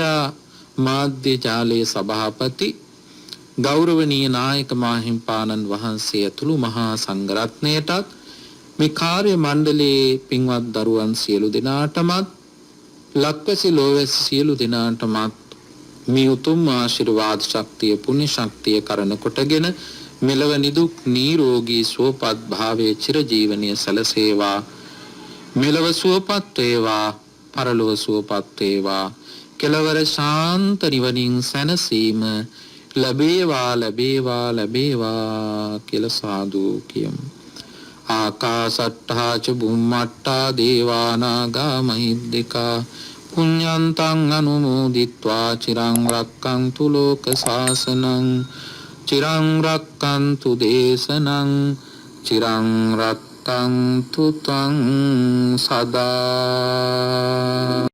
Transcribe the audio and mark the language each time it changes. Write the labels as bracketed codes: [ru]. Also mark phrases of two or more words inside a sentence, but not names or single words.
[si] මාධ්‍ය ජාලයේ සභාපති ගෞරවනීය නායක මාහිම්පාණන් වහන්සේ ඇතුළු මහා සංඝරත්නයටත් මේ කාර්ය මණ්ඩලයේ පින්වත් දරුවන් සියලු දෙනාටමත් ලක්වැසි ලෝවැසි සියලු දෙනාටමත් මේ උතුම් ආශිර්වාද ශක්තිය පුණ්‍ය ශක්තිය කරන කොටගෙන මෙලව නිදුක් නිරෝගී සුවපත් භාවයේ චිරජීවනයේ සැලසේවා. මෙලව සුවපත් වේවා, පරලොව සුවපත් වේවා. කෙලවර ශාන්ත නිවනින් සැනසීම ලැබේවා ලැබේවා ලැබේවා කියලා සාදු කියමු. [pi] ආකාසට්ඨා ච බුම්මට්ඨා දේවා නාග මහිද්దికා පුඤ්ඤන්තං අනුමෝදිත්වා චිරං රක්ඛන්තු ලෝක සාසනං චිරං රක්ඛන්තු දේශනං චිරං රක්ඛන්තු තං සදා.